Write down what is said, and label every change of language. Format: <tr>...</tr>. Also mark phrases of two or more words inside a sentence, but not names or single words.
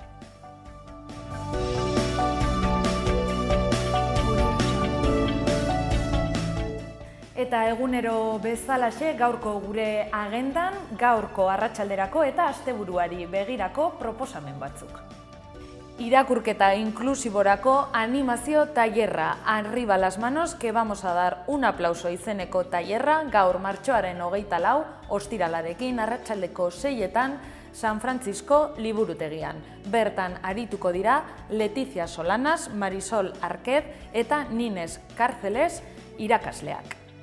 <eu>Eta egunero bezalaxe gaurko gure agendan, gaurko arratsalderako eta asteburuari begirako proposamen batzuk. Irakurketa inklusiborako animazio tailerra, arriba las manos que vamos a dar un aplauso izeneko tailerra gaur martxoaren 24 ostiralarekin arratsaldeko 6etan San Francisco liburutegian. Bertan arituko dira Letizia Solanas, Marisol Arquez eta Nines Cárceles irakasleak.</eu>